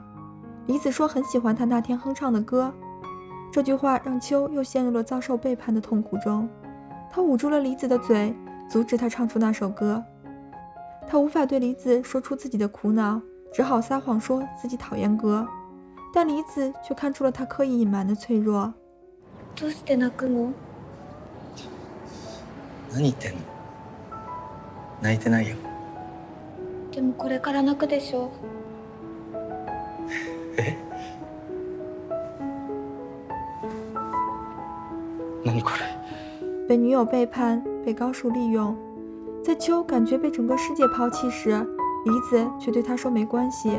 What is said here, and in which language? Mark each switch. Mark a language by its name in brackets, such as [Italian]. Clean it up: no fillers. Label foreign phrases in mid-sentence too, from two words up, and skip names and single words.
[Chinese] 梨子说很喜欢他那天哼唱的歌，这句话让秋又陷入了遭受背叛的痛苦中。他捂住了梨子的嘴，阻止他唱出那首歌。他无法对梨子说出自己的苦恼，只好撒谎说自己讨厌歌，但梨子却看出了他刻意隐瞒的脆弱。 [Japanese] どうして泣くの？何言ってんの？泣いてないよ。でもこれから泣くでしょ。え？何これ？ [Chinese] 被女友背叛，被高树利用，在秋感觉被整个世界抛弃时，梨子却对他说没关系。